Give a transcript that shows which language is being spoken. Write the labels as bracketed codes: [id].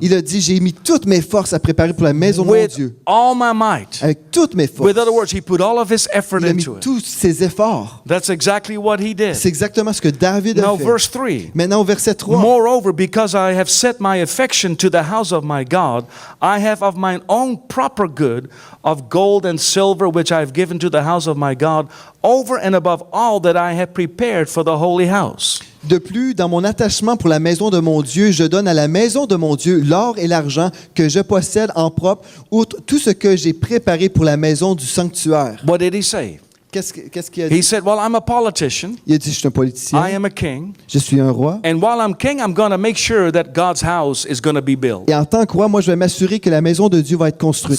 [fr] Il a dit, j'ai mis toutes mes forces à préparer pour la maison de mon [en] with [fr] Dieu. [en] all my might. [fr] Avec toutes mes forces. [en] With other words, he put all of his effort [fr] Il a mis [en] into it. [fr] tous ses efforts. [en] That's exactly what he did. [fr] C'est exactement ce que David a [en] Now, [fr] fait. [en] verse 3. [fr] Maintenant, au verset 3. [en] Moreover, because I have set my affection to the house of my God, I have of mine own proper good of gold and silver, which I have given to the house of my God, over and above all that I have prepared for the holy house. [fr] De plus, dans mon attachement pour la maison de mon Dieu, je donne à la maison de mon Dieu l'or et l'argent que je possède en propre, outre tout ce que j'ai préparé pour la maison du sanctuaire. [en] What did he say? [fr] Qu'est-ce qu'il a [en] He [fr] dit? [en] said, well, I'm a politician. [fr] Il a dit, je suis un politicien, [en] I am a king. [fr] je suis un roi. [en] And while I'm king, I'm going to make sure that God's house is going to be built. [fr] Et en tant que roi, moi, je vais m'assurer que la maison de Dieu va être construite.